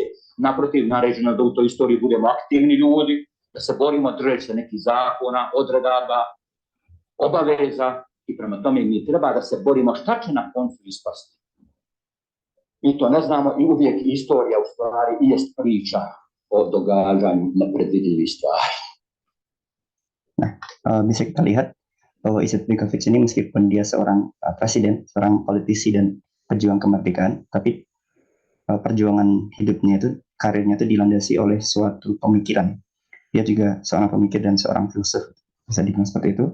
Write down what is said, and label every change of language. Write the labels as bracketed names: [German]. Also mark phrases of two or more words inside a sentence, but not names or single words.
[Bosnian] Naprotiv, naređeno da u toj istoriji budemo aktivni ljudi, da se borimo držeći se nekih zakona, odredaba, obaveza i prema tome mi treba da se borimo šta će na koncu ispasti. Mi to ne znamo i uvijek istorija u stvari jest priča o događanju nepredvidljivih stvari. [Indonesian] Nah, bisa kita lihat bahwa Izz Begovic ini meskipun dia seorang presiden, seorang politisi dan pejuang kemerdekaan, tapi perjuangan hidupnya itu, karirnya itu dilandasi oleh suatu pemikiran. Dia juga seorang pemikir dan seorang filsuf, bisa dibilang seperti itu.